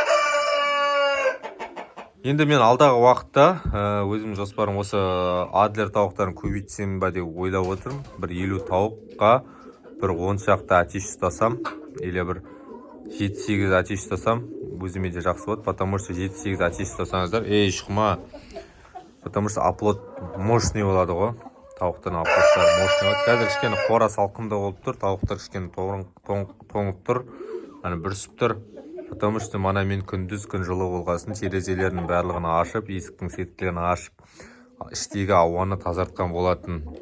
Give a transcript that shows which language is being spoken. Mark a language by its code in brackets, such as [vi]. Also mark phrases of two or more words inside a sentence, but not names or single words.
[kk] Енді мен алдағы уақытта өзім жоспарым осы Адлер тауықтарын көбейтсем ба деп ойлап отырмын. Бір 50 тауыққа бір 10 шақты атеш ұстасам, или бір 7-8 атеш ұстасам, өзіме де жақсы болады, [ru] потому что [kk] 7-8 атеш ұстасаңыздар, шықма, [ru] потому что оплот мощный [kk] болады ғой, тауықтардың оплоттары мощный болады. Қазір кішкене қора салқында болып тұр, тауықтар кішкене тоңып тұр, бүрісіп тұр, [ru] потому что [kk] мана мен күндіз күн жылы болғасын терезелерінің барлығын ашып, есіктің сеткілерін ашып, іштегі ауаны тазартқан болатын.